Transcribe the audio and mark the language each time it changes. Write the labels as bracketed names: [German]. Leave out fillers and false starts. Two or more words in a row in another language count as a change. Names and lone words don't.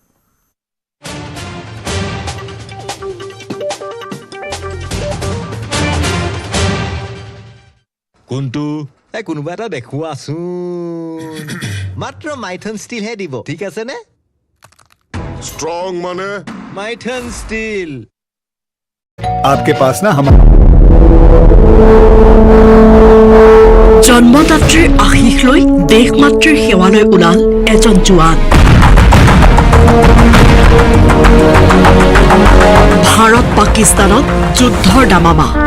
[Assamese] কোনটো কোনোবা এটা দেখুৱাচোন মাত্ৰ মাইথন ষ্টিল হে দিব ঠিক আছে নে স্ট্রং মানে মাইথন ষ্টিল [Hindi] आपके पास ना हम [Assamese] জন্মদাত্ৰীৰ আশীষ লৈ দেশ মাতৃৰ সেৱালৈ ওলাল এজন জোৱান ভাৰত পাকিস্তানত যুদ্ধৰ দামামা